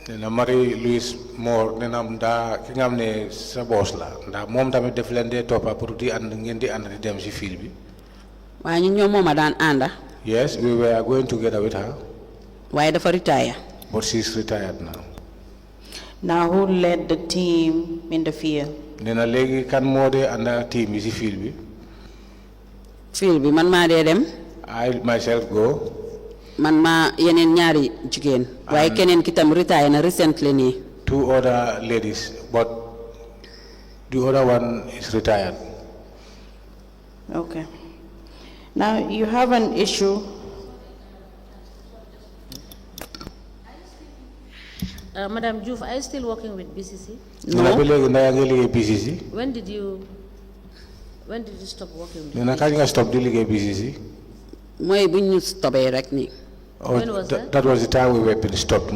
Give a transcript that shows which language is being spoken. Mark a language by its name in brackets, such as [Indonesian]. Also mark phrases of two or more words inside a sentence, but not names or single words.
[Wolof] nena Marie Louise Moore nena da ki nga xamne sa boss la nda mom tamit def len de topa pour di and ngeen di and di dem ci fil bi waaye ñun ñoo mooma daan ànda. [English] yes we were going together with her [Wolof] waaye dafa retire. [English] but she's retired now. Now, who led the team in the field? [Wolof] nena legi kan mode anda team yi ci fil bi. fil bi man maa dee dem. [English] I myself go. [Wolof] man ma yeneen ñaari jigéen. waaye keneen ki tam retire na recently nii. [English] 2 other ladies, but the other one is retired. Okay. Now, you have an issue. Madam Joof, are you still working with BCC? No. BCC. When did you stop working with [Wolof] Nena kañ nga stop di liggéey BCC? mooy bu ñu stopé rek nii. [English] When was that? That was the time we were being stopped.